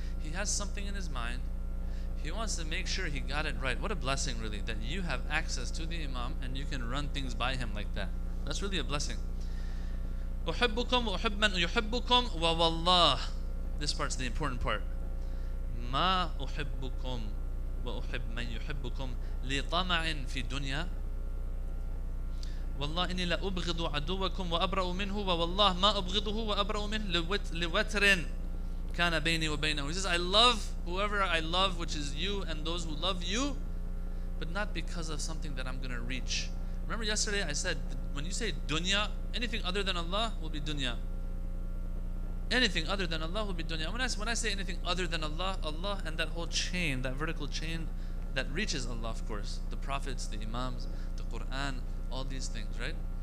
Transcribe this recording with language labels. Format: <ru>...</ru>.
<en>He has something in his mind. He wants to make sure he got it right. What a blessing, really, that you have access to the Imam and you can run things by him like that. That's really a blessing.</en> <ar>أُحِبُّكُمْ وَأُحِبُّ مَنْ يُحِبُّكُمْ وَوَاللَّهِ.</ar> <en>This part's the important part.</en> <ar>مَا أُحِبُّكُمْ وَأُحِبُّ مَنْ يُحِبُّكُمْ لِطَمَعٍ فِي دُنْيَا والله إني لا أبغض عدوكم وأبرأ منه ووالله ما أبغضه وأبرأ منه لوتر كان بيني وبينه.</ar> <en>He says, I love whoever I love, which is you and those who love you, but not because of something that I'm going to reach. Remember yesterday I said, when you say dunya, anything other than Allah will be dunya. Anything other than Allah will be dunya. When I say anything other than Allah, Allah and that whole chain, that vertical chain that reaches Allah, of course, the prophets, the imams, the Quran, all these things, right?</en>